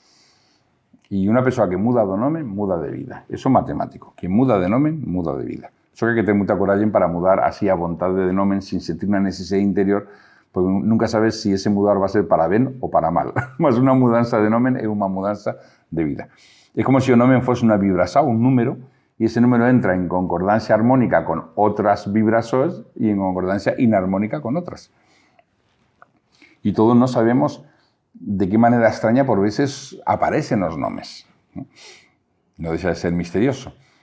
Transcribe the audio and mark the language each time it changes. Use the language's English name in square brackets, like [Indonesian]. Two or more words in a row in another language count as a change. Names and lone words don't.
[Galician] E unha persoa que muda do nome, muda de vida. Eso é matemático. Quien muda de nome, muda de vida. Só que hai que ter moita coragem para mudar así a vontade de nomen sin sentir unha necesidade interior, porque nunca sabes si ese mudar va a ser para ben ou para mal. Mas unha mudanza de nomen é unha mudanza de vida. É como se o nomen fose unha vibración, [Spanish] un número, y ese número entra en concordancia armónica con otras vibrasoes y en concordancia inarmónica con otras. Y todos no sabemos de qué manera extraña por veces aparecen los nombres. No deja de ser misterioso.